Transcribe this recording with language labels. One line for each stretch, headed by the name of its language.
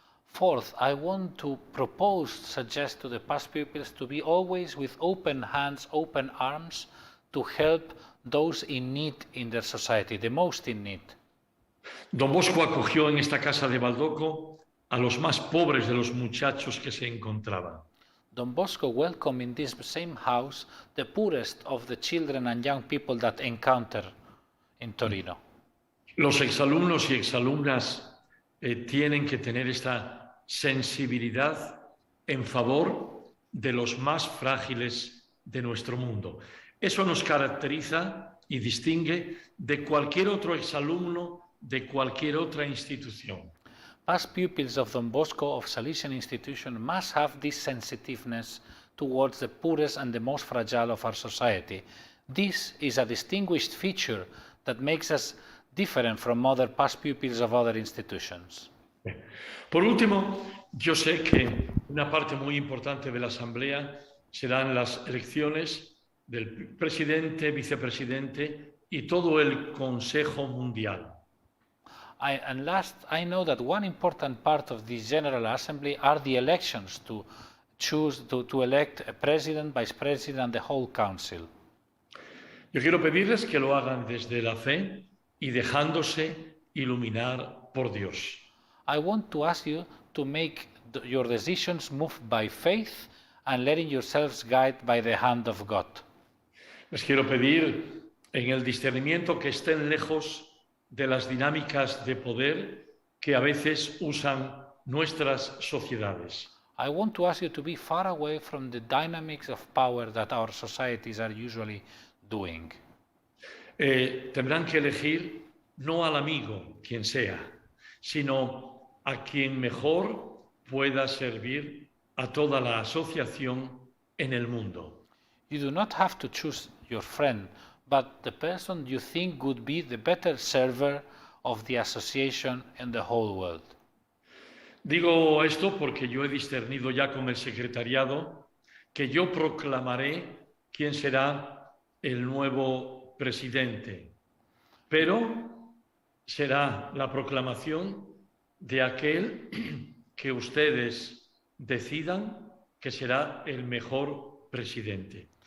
English: Fourth, I want to suggest to the past pupils to be always with open hands, open arms, to help those in need in their society, the most in need.
Spanish: Don Bosco acogió en esta casa de Baldoco a los más pobres de los muchachos que se encontraban.
English: Don Bosco welcomed in this same house the poorest of the children and young people that encounter in Torino.
Spanish: Los exalumnos y exalumnas tienen que tener esta sensibilidad en favor de los más frágiles de nuestro mundo. Eso nos caracteriza y distingue de cualquier otro exalumno de cualquier otra institución.
English: Past pupils of Don Bosco of Salesian institution must have this sensitiveness towards the poorest and the most fragile of our society. This is a distinguished feature that makes us different from other past pupils of other institutions.
Spanish: Por último, yo sé que una parte muy importante de la Asamblea serán las elecciones del presidente, vicepresidente y todo el Consejo Mundial.
English: And last, I know that one important part of this General Assembly are the elections to choose, to elect a president, vice president, and the whole council.
Spanish: Yo quiero pedirles que lo hagan desde la fe y dejándose iluminar por Dios.
English: I want to ask you to make your decisions move by faith and letting yourselves guide by the hand of God.
Spanish: Les quiero pedir en el discernimiento que estén lejos de las dinámicas de poder que a veces usan nuestras sociedades.
English: I want to ask you to be far away from the dynamics of power that our societies are usually doing.
Spanish: Tendrán que elegir no al amigo, quien sea, sino a quien mejor pueda servir a toda la asociación en el mundo.
English: You do not have to choose your friend, but the person you think would be the better server of the association and the whole world.
Spanish: Digo esto porque yo he discernido ya con el secretariado que yo proclamaré quién será el nuevo presidente, pero será la proclamación de aquel que ustedes decidan que será el mejor presidente.